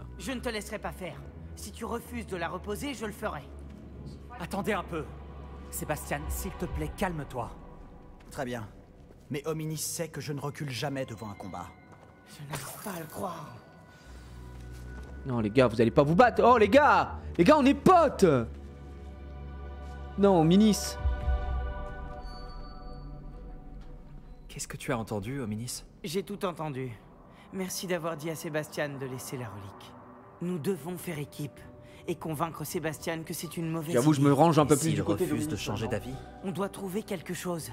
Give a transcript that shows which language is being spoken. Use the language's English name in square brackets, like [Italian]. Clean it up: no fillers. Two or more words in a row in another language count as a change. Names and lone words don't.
[French] Je ne te laisserai pas faire. Si tu refuses de la reposer, je le ferai. Attendez un peu. Sébastien, s'il te plaît, calme-toi. Très bien. Mais Hominis sait que je ne recule jamais devant un combat. Je n'arrive pas à le croire. Non les gars, vous allez pas vous battre. Oh les gars, on est potes. Non, Hominis. Qu'est-ce que tu as entendu, Hominis? J'ai tout entendu. Merci d'avoir dit à Sébastien de laisser la relique. Nous devons faire équipe et convaincre Sébastien que c'est une mauvaise idée. J'avoue, je me range un peu plus du du côté refuse de changer d'avis. On doit trouver quelque chose.